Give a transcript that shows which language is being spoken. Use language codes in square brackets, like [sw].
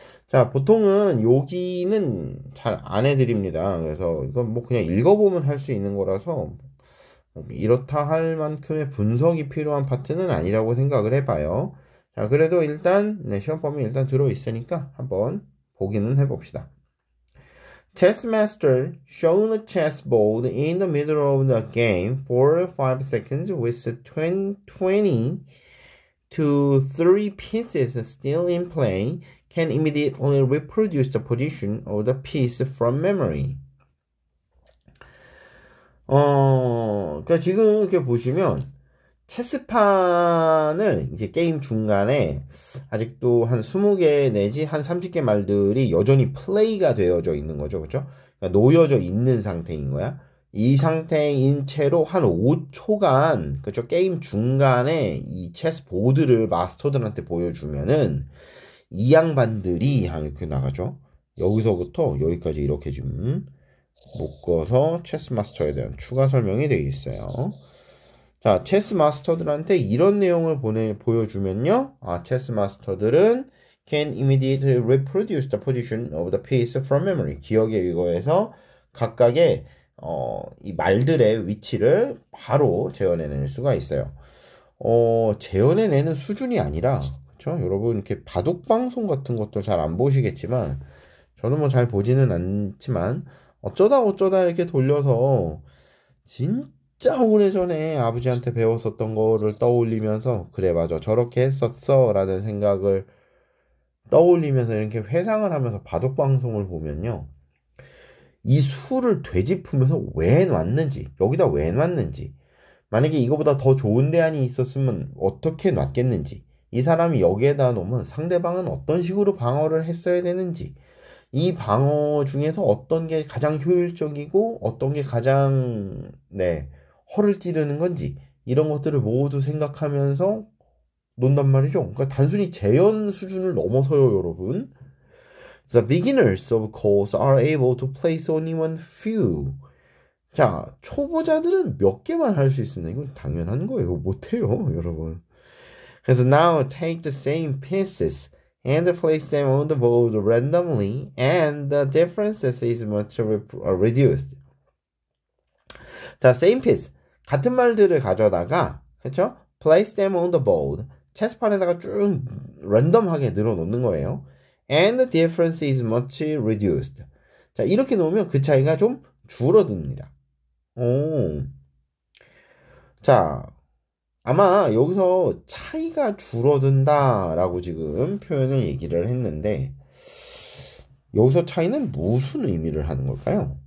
[ko] 자, 보통은 여기는 잘 안 해드립니다. 그래서 이건 뭐 그냥 읽어보면 할 수 있는 거라서 이렇다 할 만큼의 분석이 필요한 파트는 아니라고 생각을 해봐요. 자, 그래도 일단 네, 시험 범위 일단 들어있으니까 한번 보기는 해봅시다. [en] Chess master shown a chessboard in the middle of the game for 5 seconds with 20 to 3 pieces still in play can immediately reproduce the position of the piece from memory. [ko] 그러니까 지금 이렇게 보시면 체스판을 이제 게임 중간에 아직도 한 20개 내지 한 30개 말들이 여전히 플레이가 되어져 있는 거죠. 그렇죠? 그러니까 놓여져 있는 상태인 거야. 이 상태인 채로 한 5초간 그렇죠? 게임 중간에 이 체스 보드를 마스터들한테 보여주면은 이 양반들이 이렇게 나가죠. 여기서부터 여기까지 이렇게 지금 묶어서 체스 마스터에 대한 추가 설명이 되어 있어요. 자, 체스 마스터들한테 이런 내용을 보여주면요. 체스 마스터들은 [en] can immediately reproduce the position of the piece from memory. [ko] 기억의 이거에서 각각의 이 말들의 위치를 바로 재현해낼 수가 있어요. 재현해내는 수준이 아니라 그쵸? 여러분 이렇게 바둑 방송 같은 것도 잘 안 보시겠지만 저는 뭐 잘 보지는 않지만 어쩌다 이렇게 돌려서 진짜 오래전에 아버지한테 배웠었던 거를 떠올리면서 그래 맞아 저렇게 했었어 라는 생각을 떠올리면서 이렇게 회상을 하면서 바둑 방송을 보면요. 이 수를 되짚으면서 왜 놨는지, 여기다 왜 놨는지, 만약에 이거보다 더 좋은 대안이 있었으면 어떻게 놨겠는지, 이 사람이 여기에다 놓으면 상대방은 어떤 식으로 방어를 했어야 되는지, 이 방어 중에서 어떤 게 가장 효율적이고 어떤 게 가장 허를 찌르는 건지 이런 것들을 모두 생각하면서 논단 말이죠. 그러니까 단순히 재현 수준을 넘어서요, 여러분. [en] The beginners, of course, are able to place only one few. [ko] 자, 초보자들은 몇 개만 할 수 있습니다. 이건 당연한 거예요. 못해요, 여러분. 그래서 [en] now take the same pieces and place them on the board randomly, and the differences is much reduced. 자, same piece. [ko] 같은 말들을 가져다가, 그쵸? [en] place them on the board. [ko] 체스판에다가 쭉 랜덤하게 늘어놓는 거예요. [en] And the difference is much reduced. [ko] 자, 이렇게 놓으면 그 차이가 좀 줄어듭니다. 오. 자, 아마 여기서 차이가 줄어든다라고 지금 표현을 얘기를 했는데, 여기서 차이는 무슨 의미를 하는 걸까요?